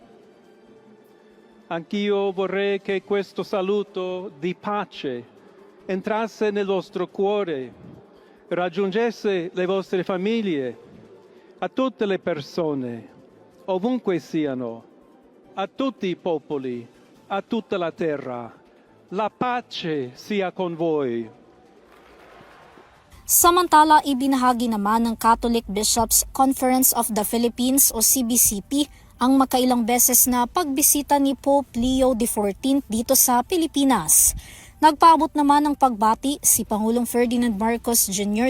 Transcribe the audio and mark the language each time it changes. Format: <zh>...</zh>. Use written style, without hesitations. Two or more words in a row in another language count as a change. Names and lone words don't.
<it>Anch'io vorrei che questo saluto di pace entrasse nel vostro cuore, raggiungesse le vostre famiglie, a tutte le persone, ovunque siano, a tutti i popoli, a tutta la terra. La pace sia con voi.</it> <tl>Samantala, ibinahagi naman ng Catholic Bishops Conference of the Philippines o CBCP ang makailang beses na pagbisita ni Pope Leo XIV dito sa Pilipinas. Nagpaabot naman ng pagbati si Pangulong Ferdinand Marcos Jr.</tl>